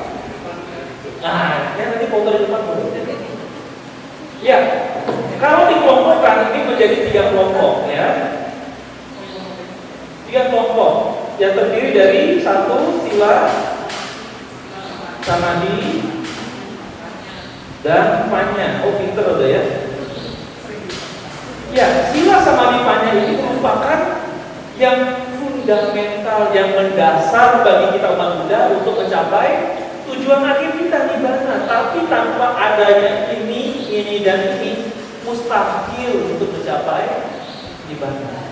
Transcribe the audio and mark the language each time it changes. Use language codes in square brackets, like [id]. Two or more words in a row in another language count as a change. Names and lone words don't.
[id] Ya nanti foto di depan dulu. Ya, kalau dikelompokkan ini menjadi 3 kelompok ya. 3 kelompok yang terdiri dari 1 [pi] sila samadhi [id] dan panya. Oh, pinter udah ya. Ya, [pi] sila samadhi panya [id] ini merupakan yang fundamental, yang mendasar bagi kita umat Buddha untuk mencapai tujuan akhir kita nibbana. Tapi tanpa adanya ini dan ini mustahil untuk mencapai nibbana.